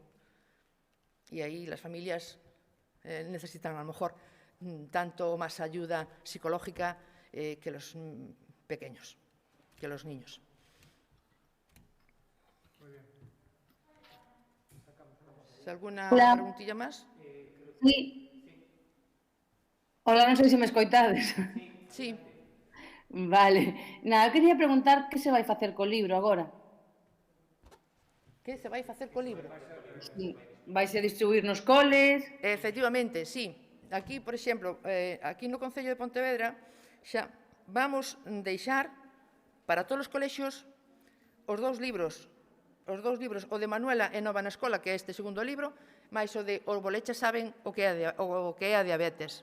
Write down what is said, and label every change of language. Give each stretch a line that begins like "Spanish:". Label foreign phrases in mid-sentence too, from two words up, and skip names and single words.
Spanish: Y ahí las familias necesitan a lo mejor tanto más ayuda psicológica que los pequeños, que los niños. Muy bien. ¿Alguna preguntilla más? Sí.
Galician: Hola, non sei se me escoitades. Sí. Vale. Nada, quería preguntar que se vai facer co libro agora. Que se vai facer co libro? Sí. Vaise distribuir nos coles? Efectivamente, sí. Aquí, por exemplo, aquí no Concello de Pontevedra xa vamos deixar para todos os colexios os dous libros, o de Manuela e Nova na Escola, que é este segundo libro, máis o de Os boleches saben o que é a diabetes.